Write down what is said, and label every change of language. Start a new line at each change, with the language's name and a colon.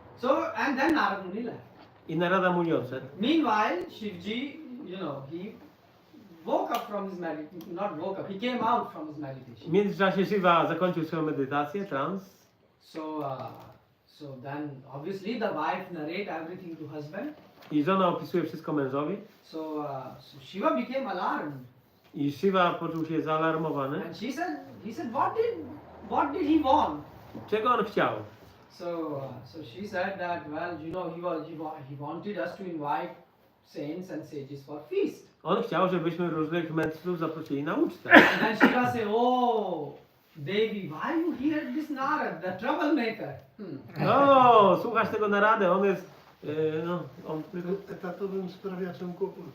English: So, and then Narad Muni left.
Polish: I Narada Muni odszedł.
English: Meanwhile, Shivji, you know, he woke up from his meditation, not woke up, he came out from his meditation.
Polish: W międzyczasie Shiva zakończył swoją medytację, trans.
English: So then obviously the wife narrate everything to husband.
Polish: I żona opisuje wszystko mężowi.
English: So Shiva became alarmed.
Polish: I Shiva poczuł się zaalarmowany.
English: And he said, what did he want?
Polish: Czego on chciał?
English: So she said that, well, you know, he wanted us to invite saints and sages for feast.
Polish: On chciał, żebyśmy różnych mędrców zaprosili na ucztę.
English: And then Shiva said, oh, Devi, why you hear this Narad, the troublemaker?
Polish: No, słuchasz tego naradę, on jest, no, on tylko... Etatowym sprawiaczem kłopotów.